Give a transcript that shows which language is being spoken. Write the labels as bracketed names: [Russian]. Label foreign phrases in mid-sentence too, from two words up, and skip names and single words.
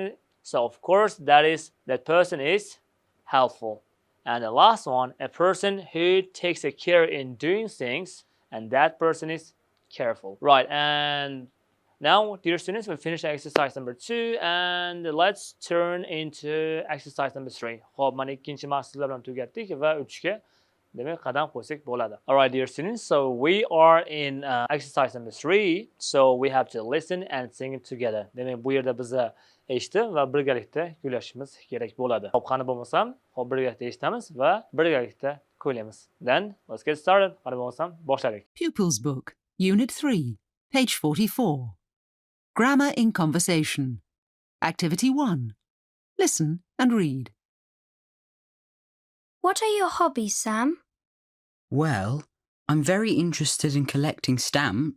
[English] So of course that person is helpful. And the last one, a person who takes a care in doing things, and that person is careful. Right, and now, dear students, we finished exercise number 2, and let's turn into exercise number 3. [Uzbek] Xo'p, mana ikkinchi mashqlar bilan tugatdik va 3 ga demak qadam qo'ysak bo'ladi. [English] All right, dear students, so we are in exercise number 3, so we have to listen and sing it together. [Uzbek] Demak, bu yerda biza eshitib va birgalikda kuylashimiz kerak bo'ladi. Xo'p, qani bo'lmasam, xo'p birgalikda eshitamiz va birgalikda kuylaymiz. [English] Then, let's get started. [Uzbek] Qani bo'lmasam, boshladik. [English] Pupils Book, Unit 3, page 44. Grammar in Conversation. Activity 1. Listen and read. What are your hobbies, Sam? Well, I'm very interested in collecting stamps.